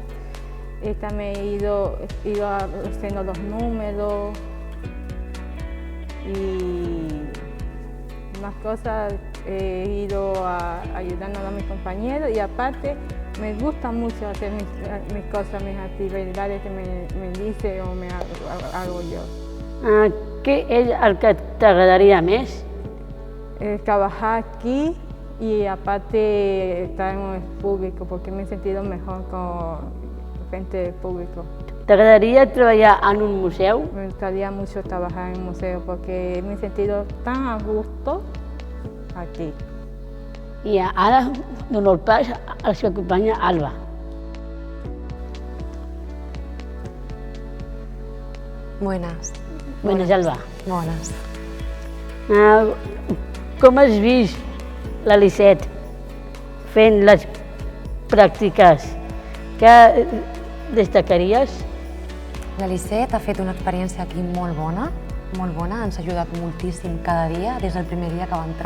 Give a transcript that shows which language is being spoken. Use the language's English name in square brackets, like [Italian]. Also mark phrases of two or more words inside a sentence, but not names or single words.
[Spanish] También he ido haciendo los números y más cosas. He ido ayudando a mis compañeros y aparte me gusta mucho hacer mis cosas, mis actividades que me dice o me hago yo. [Catalan] Què és el que t'agradaria més? [Spanish] Trabajar aquí y aparte estar en el público porque me he sentido mejor con frente del público. [Catalan] T'agradaria treballar en un museu? [Spanish] Me gustaría mucho trabajar en un museo porque me he sentido tan a gusto aquí. [Catalan] I ara dono el pas a la seva companya Alba. [Spanish] Buenas. Buenas, Alba. Buenas. [Catalan] Com has vist la Lisette fent les pràctiques? Què destacaries? La Lisette ha fet una experiència aquí molt bona, ens ha ajudat moltíssim cada dia, des del primer dia que va entrar.